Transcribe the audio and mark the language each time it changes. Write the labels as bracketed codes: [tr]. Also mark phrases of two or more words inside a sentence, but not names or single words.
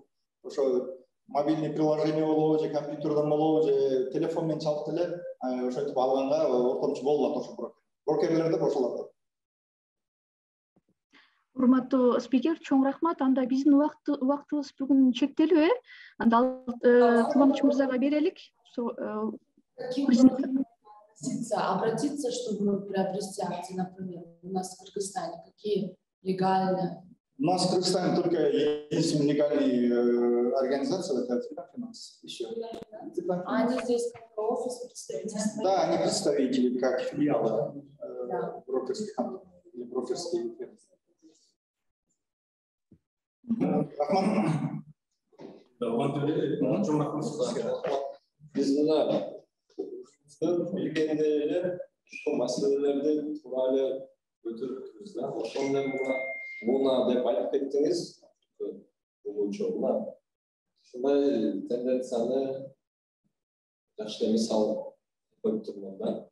[ky] Ошо [ru] мобильный приложение [ky] болобу же компьютерден болобу же телефон менен чалып деле ошентип алганга ортомчу болот ошо брокер. Брокерлер деп ошолор. Урматтуу спикер, чоң рахмат. Анда биздин убактыбыз бүгүн чектелүү, Анда Кубаныч мырзага берелик. [ru] Обратиться, чтобы приобрести акции, например, у нас в Кыргызстане, какие легальные? У нас в Кыргызстане только единственная легальная организация, это Финанс. Еще. Они здесь как офис представительства? Да, они представители, как филиалы брокерских компаний или брокерские фирмы. [ky] Билгенде эле ушул маселелерди туура эле көтөрүптүрбүз да. Ошондо муна деп айтып кеттиңиз. Учурда ушундай тенденцияны жакшы мисал коюп турмун да.